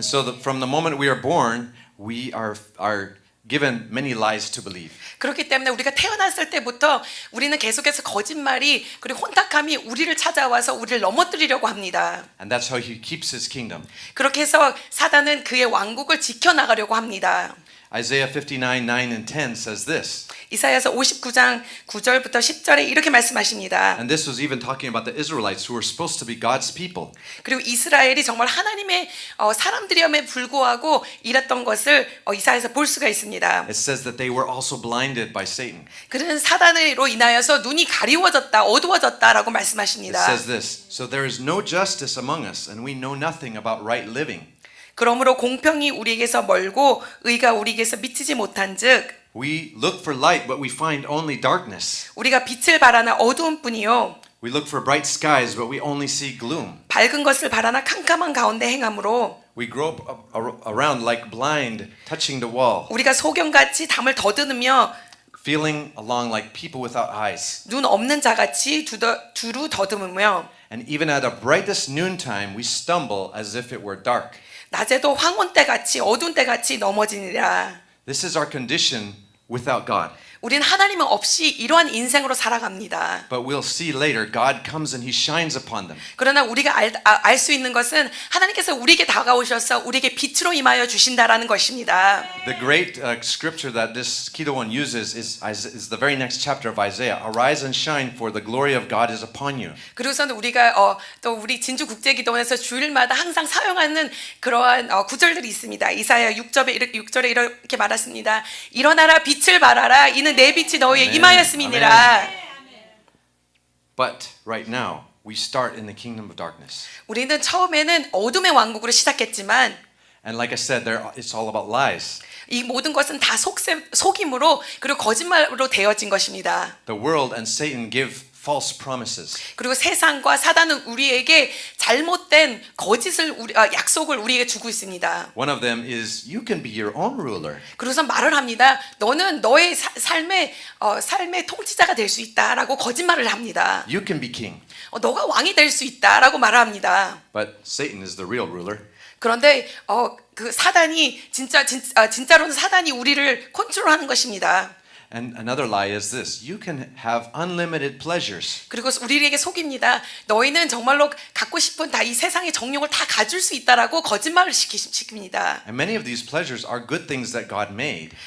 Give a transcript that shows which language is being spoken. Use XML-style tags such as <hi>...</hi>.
<en>And so from the moment we are born, we are given many lies to believe.</en> <ko>그렇기 때문에 우리가 태어났을 때부터 우리는 계속해서 거짓말이 그리고 혼탁함이 우리를 찾아와서 우리를 넘어뜨리려고 합니다.</ko> <en>And that's how he keeps his kingdom.</en> <ko>그렇게 해서 사단은 그의 왕국을 지켜나가려고 합니다.</ko> <en>Isaiah 59:9 and 10 says this.</en> <ko>이사야서 59장 9절부터 10절에 이렇게 말씀하십니다.</ko> <en>And this was even talking about the Israelites who were supposed to be God's people.</en> <ko>그리고 이스라엘이 정말 하나님의 사람들이었음에 불구하고 이랬던 것을 이사야에서 볼 수가 있습니다.</ko> <en>It says that they were also blinded by Satan.</en> <ko>그는 사단으로 인하여서 눈이 가리워졌다, 어두워졌다라고 말씀하십니다.</ko> <en>says this. So there is no justice among us, and we know nothing about right living.</en> <ko>그러므로 공평이 우리에게서 멀고 의가 우리에게서 미치지 못한즉</ko> <en>We look for light, but we find only darkness.</en> <ko>우리가 빛을 바라나 어두움뿐이요</ko> <en>We look for bright skies, but we only see gloom.</en> <ko>밝은 것을 바라나 캄캄한 가운데 행함으로</ko> <en>We grope around like blind, touching the wall,</en> <ko>우리가 소경같이 담을 더듬으며</ko> <en>feeling along like people without eyes.</en> <ko>눈 없는 자같이 두루 더듬으며</ko> <en>And even at the brightest noontime, we stumble as if it were dark.</en> <ko>낮에도 황혼 때같이 어두운 때같이 넘어지니라.</ko> <en>This is our condition without God.</en> <ko>우리는 하나님 없이 이러한 인생으로 살아갑니다.</ko> <en>But we'll see later, God comes and He shines upon them.</en> <ko>그러나 우리가 알 수 있는 것은 하나님께서 우리에게 다가오셔서 우리에게 빛으로 임하여 주신다라는 것입니다.</ko> <en>The great scripture that this Kidowan uses is the very next chapter of Isaiah. Arise and shine, for the glory of God is upon you.</en> <ko>그리고서는 우리가 또 우리 진주 국제기도원에서 주일마다 항상 사용하는 그러한 구절들이 있습니다. 이사야 6절에 이렇게 말했습니다. 일어나라 빛을 발하라 이는 내 빛이 너희에 임하였음이니라.</ko> <en>But right now, we start in the kingdom of darkness.</en> <ko>우리는 처음에는 어둠의 왕국으로 시작했지만</ko> <en>And like I said, it's all about lies.</en> <ko>이 모든 것은 다 속임으로 그리고 거짓말로 되어진 것입니다.</ko> <en>The world and Satan give false promises.</en> <ko>그리고 세상과 사단은 우리에게 잘못된 거짓을 약속을 우리에게 주고 있습니다.</ko> <en>One of them is you can be your own ruler.</en> <ko>그래서 말을 합니다. 너는 너의 삶의 통치자가 될 수 있다라고 거짓말을 합니다.</ko> <en>You can be king.</en> <ko>너가 왕이 될 수 있다라고 말합니다.</ko> <en>But Satan is the real ruler.</en> <ko>그런데 그 사단이 진짜로는 사단이 우리를 컨트롤하는 것입니다.</ko> <en>And another lie is this: you can have unlimited pleasures.</en> <ko>그리고 우리에게 속입니다. 너희는 정말로 갖고 싶은 다 이 세상의 정욕을 다 가질 수 있다라고 거짓말을 시킵니다.</ko> <en>And many of these pleasures are good things that God made.</en>